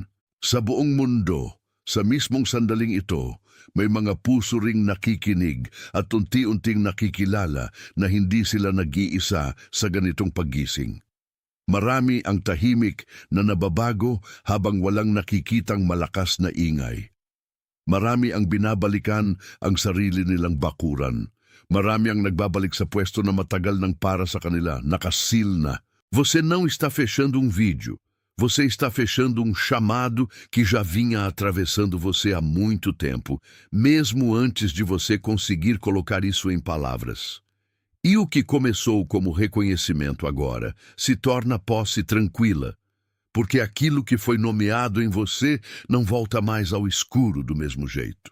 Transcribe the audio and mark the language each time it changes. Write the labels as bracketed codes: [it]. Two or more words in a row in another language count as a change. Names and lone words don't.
[tl] Sa buong mundo, sa mismong sandaling ito, may mga puso ring nakikinig at unti-unting nakikilala na hindi sila nag-iisa sa ganitong paggising. Marami ang tahimik na nababago habang walang nakikitang malakas na ingay. Marami ang binabalikan ang sarili nilang bakuran. Marami ang nagbabalik sa pwesto na matagal nang para sa kanila, nakasil na. [pt] Você não está fechando um vídeo. Você está fechando um chamado que já vinha atravessando você há muito tempo, mesmo antes de você conseguir colocar isso em palavras. E o que começou como reconhecimento agora se torna posse tranquila, porque aquilo que foi nomeado em você não volta mais ao escuro do mesmo jeito.